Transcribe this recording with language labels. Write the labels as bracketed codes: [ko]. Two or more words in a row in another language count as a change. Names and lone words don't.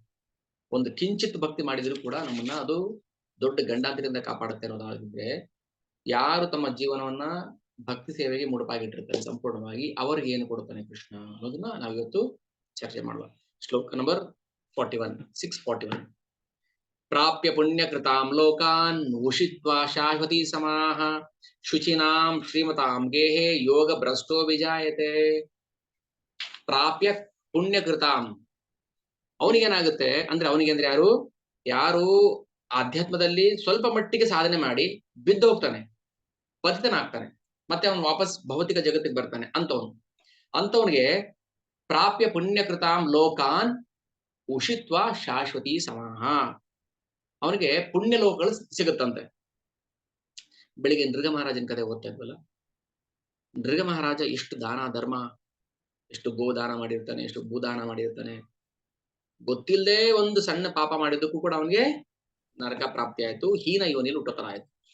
[kn] ಒಂದು ಕಿಂಚಿತ್ ಭಕ್ತಿ ಮಾಡಿದ್ರು ಕೂಡ ನಮ್ಮನ್ನ ಅದು ದೊಡ್ಡ ಗಂಡಾಂತರದಿಂದ ಕಾಪಾಡುತ್ತೆ ಅನ್ನೋದಾಗಿದ್ರೆ, ಯಾರು ತಮ್ಮ ಜೀವನವನ್ನ ಭಕ್ತಿ ಸೇವೆಗೆ ಮುಡುಪಾಗಿಟ್ಟಿರ್ತಾರೆ ಸಂಪೂರ್ಣವಾಗಿ, ಅವ್ರಿಗೆ ಏನು ಕೊಡುತ್ತಾನೆ ಕೃಷ್ಣ ಅನ್ನೋದನ್ನ ನಾವಿವತ್ತು ಚರ್ಚೆ ಮಾಡುವ. ಶ್ಲೋಕ ನಂಬರ್ 641. [sa] ಪ್ರಾಪ್ಯ ಪುಣ್ಯ ಕೃತಾಂ ಲೋಕಾನ್ ಉಷಿತ್ವಾ ಶಾಶ್ವತಿ ಸಮಾಹ ಶುಚಿನಾಂ ಶ್ರೀಮತಾಂ ಗೇಹೆ ಯೋಗ ಭ್ರಷ್ಟೋ ವಿಜಾಯತೆ. ಪ್ರಾಪ್ಯ ಪುಣ್ಯ ಕೃತಾಂ, [kn] ಅವನಿಗೇನಾಗುತ್ತೆ ಅಂದ್ರೆ, ಅವನಿಗೆ ಅಂದ್ರೆ ಯಾರು ಆಧ್ಯಾತ್ಮದಲ್ಲಿ ಸ್ವಲ್ಪ ಮಟ್ಟಿಗೆ ಸಾಧನೆ ಮಾಡಿ ಬಿದ್ದು ಹೋಗ್ತಾನೆ, ಪತಿತನಾಗ್ತಾನೆ, ಮತ್ತೆ ಅವನು ವಾಪಸ್ ಭೌತಿಕ ಜಗತ್ತಿಗೆ ಬರ್ತಾನೆ ಅಂತವನಿಗೆ [sa] ಪ್ರಾಪ್ಯ ಪುಣ್ಯ ಕೃತಾಂ ಲೋಕಾನ್ ಉಷಿತ್ವ ಶಾಶ್ವತಿ ಸಮಾಹ, [kn] ಅವನಿಗೆ ಪುಣ್ಯ ಲೋಕಗಳು ಸಿಗುತ್ತಂತೆ. ಬೆಳಿಗ್ಗೆ ನೃಗ ಮಹಾರಾಜನ ಕಥೆ ಓದ್ತಾ ಇದ್ವಲ್ಲ, ನೃಗ ಮಹಾರಾಜ ಎಷ್ಟು ದಾನ ಧರ್ಮ, ಎಷ್ಟು ಗೋದಾನ ಮಾಡಿರ್ತಾನೆ, ಎಷ್ಟು ಭೂದಾನ ಮಾಡಿರ್ತಾನೆ. ಗೊತ್ತಿಲ್ಲದೆ ಒಂದು ಸಣ್ಣ ಪಾಪ ಮಾಡಿದ್ದಕ್ಕೂ ಕೂಡ ಅವನಿಗೆ ನರಕ ಪ್ರಾಪ್ತಿ ಆಯ್ತು, ಹೀನ ಯೋನಿಯಲ್ಲಿ ಹುಟ್ಟೋ ತರ ಆಯ್ತು.